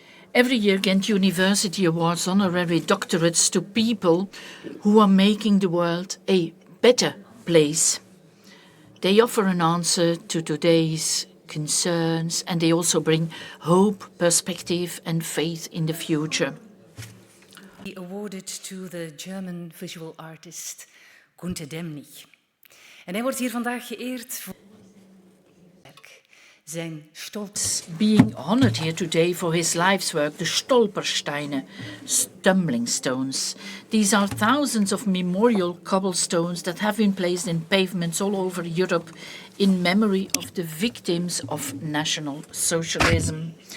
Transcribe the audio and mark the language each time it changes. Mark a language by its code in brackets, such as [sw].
[en] Every year, Ghent University awards honorary doctorates to people who are making the world a better place. They offer an answer to today's concerns, and they also bring hope, perspective, and faith in the future. Awarded to the German visual artist Ghent Demnig. [nl] En hij wordt hier vandaag geëerd voor zijn stolz. [en] Being honored here today for his life's work, the Stolpersteine, stumbling stones. These are thousands of memorial cobblestones that have been placed in pavements all over Europe in memory of the victims of National Socialism.